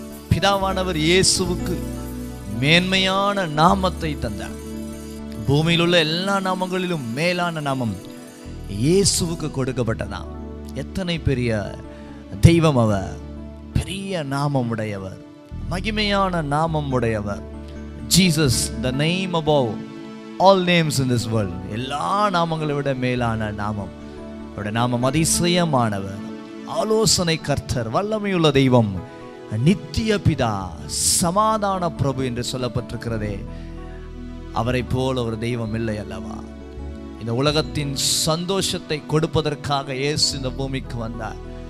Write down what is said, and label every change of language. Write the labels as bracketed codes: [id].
[ta] பிதாவானவர் இயேசுவுக்கு மேன்மையான நாமத்தை தந்தார். பூமியில் உள்ள எல்லா நாமங்களிலும் மேலான நாமம் இயேசுவுக்கு கொடுக்கப்பட்டதாம். எத்தனை பெரிய தெய்வம் அவர்! பெரிய நாமம் உடையவர், மகிமையான நாமம் உடையவர். [en] Jesus, the name above all names in this world. [ta] எல்லா நாமங்களை விட மேலான நாமம். அவருடைய நாமம் அதிசயமானவர், ஆலோசனை கர்த்தர், வல்லமையுள்ள தெய்வம், நித்திய பிதா, சமாதான பிரபு என்று சொல்லப்பட்டிருக்கிறதே. அவரை போல ஒரு தெய்வம் இல்லை அல்லவா? இந்த உலகத்தின் சந்தோஷத்தை கொடுப்பதற்காக இயேசு இந்த பூமிக்கு வந்தார்.